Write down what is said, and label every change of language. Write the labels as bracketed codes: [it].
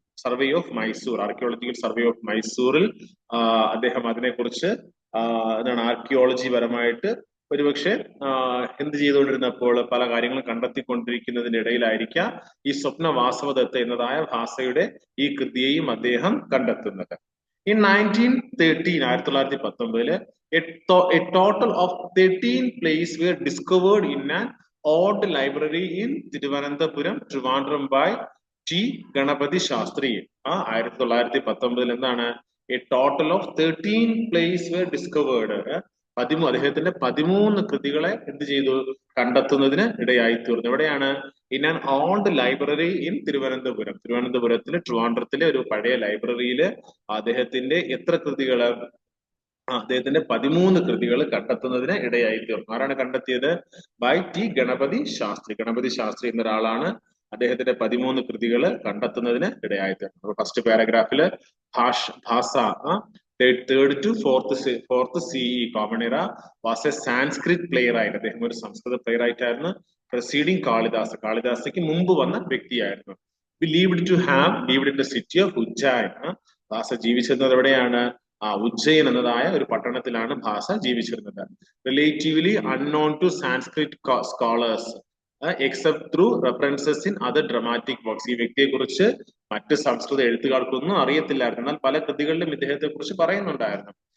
[ml] Survey of Mysore, archaeological survey of മൈസൂറിൽ അദ്ദേഹം അതിനെക്കുറിച്ച് എന്താണ് ആർക്കിയോളജി പരമായിട്ട് ഒരുപക്ഷെ എന്ത് ചെയ്തുകൊണ്ടിരുന്നപ്പോൾ പല കാര്യങ്ങളും കണ്ടെത്തിക്കൊണ്ടിരിക്കുന്നതിന്റെ ഇടയിലായിരിക്കാം ഈ സ്വപ്ന വാസവദത്ത എന്നതായ ഭാഷയുടെ ഈ കൃതിയെയും അദ്ദേഹം കണ്ടെത്തുന്നത്. [en] In 1913, 1919, a total of 13 plays were discovered in an old library in Thiruvananthapuram, Trivandrum by T. Ganapathy Shastri. 1919 [ml] എന്താണ് [en] a total of 13 plays were discovered. [ml] അദ്ദേഹത്തിന്റെ 13 കൃതികളെ എന്ത് ചെയ്തു കണ്ടെത്തുന്നതിന് ഇടയായി തീർന്നു. എവിടെയാണ്? [en] In an old library in Thiruvananthapuram. [ml] തിരുവനന്തപുരത്തിലെ ട്രിവാൻഡ്രത്തിലെ ഒരു പഴയ ലൈബ്രറിയിൽ അദ്ദേഹത്തിന്റെ എത്ര കൃതികള്? അദ്ദേഹത്തിന്റെ 13 കൃതികൾ കണ്ടെത്തുന്നതിന് ഇടയായി തീർന്നു. ആരാണ് കണ്ടെത്തിയത്? By T Ganapathi Shastri. ഗണപതി ശാസ്ത്രി എന്നൊരാളാണ് അദ്ദേഹത്തിന്റെ 13 കൃതികൾ കണ്ടെത്തുന്നതിന് ഇടയായി തീർന്നു. [en] First പാരഗ്രാഫില് Bhasa third to fourth CE common era was a Sanskrit playwright. [ml] അദ്ദേഹം ഒരു സംസ്കൃത പ്ലേറൈറ്റ് ആയിരുന്നു. [en] preceding Kalidas, [ml] കാളിദാസയ്ക്ക് മുമ്പ് വന്ന വ്യക്തിയായിരുന്നു. [en] lived in the city of Ujjain. [ml] ഭാഷ ജീവിച്ചിരുന്നത് എവിടെയാണ്? ഉജ്ജയിൻ എന്നതായ ഒരു പട്ടണത്തിലാണ് ഭാഷ ജീവിച്ചിരുന്നത്. [en] Relatively unknown to Sanskrit scholars except through references in other dramatic works. [ml] ഈ വ്യക്തിയെ കുറിച്ച് മറ്റ് സംസ്കൃത എഴുത്തുകാർക്കൊന്നും അറിയത്തില്ലായിരുന്നു, എന്നാൽ പല കൃതികളിലും ഇദ്ദേഹത്തെ കുറിച്ച് പറയുന്നുണ്ടായിരുന്നു.